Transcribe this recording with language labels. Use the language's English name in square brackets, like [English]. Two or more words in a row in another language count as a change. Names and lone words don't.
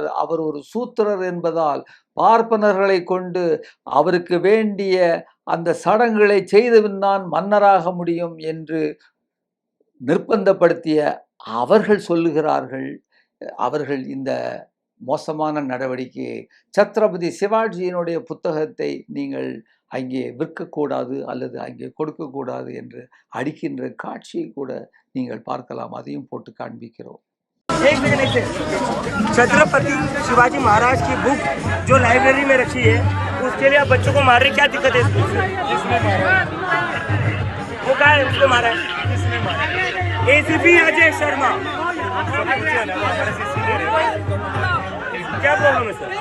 [Tamil] அவர் ஒரு சூத்திரர் என்பதால் பார்ப்பனர்களை கொண்டு அவருக்கு வேண்டிய அந்த சடங்குகளை செய்துவின்தான் மன்னராக முடியும் என்று நிர்பந்தப்படுத்திய அவர்கள் சொல்லுகிறார்கள். அவர்கள் இந்த மோசமான நடவடிக்கையை, சத்ரபதி சிவாஜியினுடைய புத்தகத்தை நீங்கள் அங்கே விற்கக்கூடாது அல்லது அங்கே கொடுக்கக்கூடாது என்று அடிக்கின்ற காட்சியை கூட நீங்கள் பார்க்கலாம். அதையும் போட்டு காண்பிக்கிறோம். [Hindi] छत्रपति शिवाजी महाराज की बुक जो लाइब्रेरी में रखी है, उसके लिए आप बच्चों को मार रहे, क्या दिक्कत है इसको? वो क्या है, उसको मारा है? एसीपी अजय शर्मा। क्या प्रॉब्लम है सर?